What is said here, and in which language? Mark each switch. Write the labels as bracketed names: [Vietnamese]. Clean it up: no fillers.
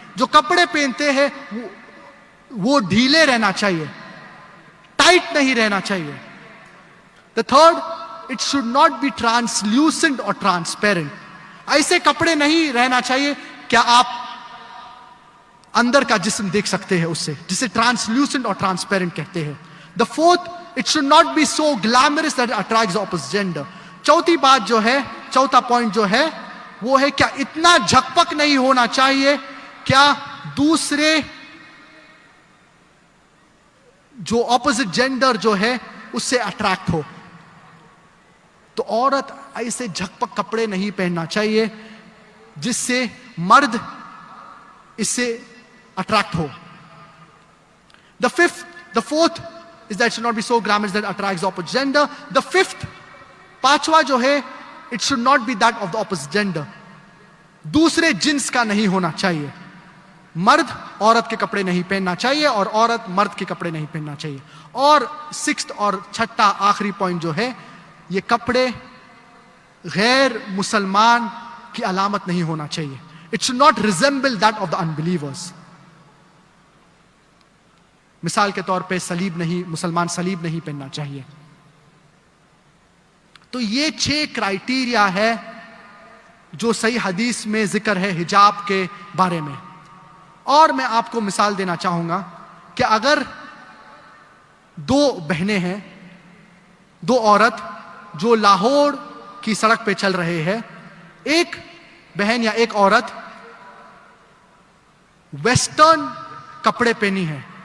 [Urdu] جو کپڑے پہنتے ہیں وہ ڈھیلے رہنا چاہیے، ٹائٹ نہیں رہنا چاہیے. [English] The third, it should not be translucent اور transparent. [Urdu] ایسے کپڑے نہیں رہنا چاہیے کیا آپ اندر کا جسم دیکھ سکتے ہیں اس سے، جسے ٹرانسلیوسنٹ اور ٹرانسپیرنٹ کہتے ہیں. [English] The fourth, it should not be so glamorous that attracts the opposite gender. [Urdu] چوتھی بات جو ہے، چوتھا پوائنٹ جو ہے وہ ہے کیا اتنا جھکپک نہیں ہونا چاہیے کیا دوسرے جو اپوزٹ جینڈر جو ہے اس سے اٹریکٹ ہو. تو عورت ایسے جھکپک کپڑے نہیں پہننا چاہیے جس سے مرد اس سے attract ہو. [English] The fourth is that it should not be so glamorous that attracts the opposite gender. The fifth, [Urdu] پانچواں جو ہے [English] it should not be that of the opposite gender. [Urdu] دوسرے جنس کا نہیں ہونا چاہیے. مرد عورت کے کپڑے نہیں پہننا چاہیے اور عورت مرد کے کپڑے نہیں پہننا چاہیے. اور سکسth اور چھٹا آخری پوائنٹ جو ہے، یہ کپڑے غیر مسلمان کی علامت نہیں ہونا چاہیے. [English] It should not resemble that of the unbelievers. [Urdu] مثال کے طور پہ صلیب نہیں، مسلمان صلیب نہیں پہننا چاہیے. تو یہ 6 کرائٹیریا ہے جو صحیح حدیث میں ذکر ہے حجاب کے بارے میں. اور میں آپ کو مثال دینا چاہوں گا کہ اگر 2 بہنیں ہیں, 2 عورت جو لاہور کی سڑک پہ چل رہے ہیں, ایک بہن یا ایک عورت ویسٹرن کپڑے پہنی ہے,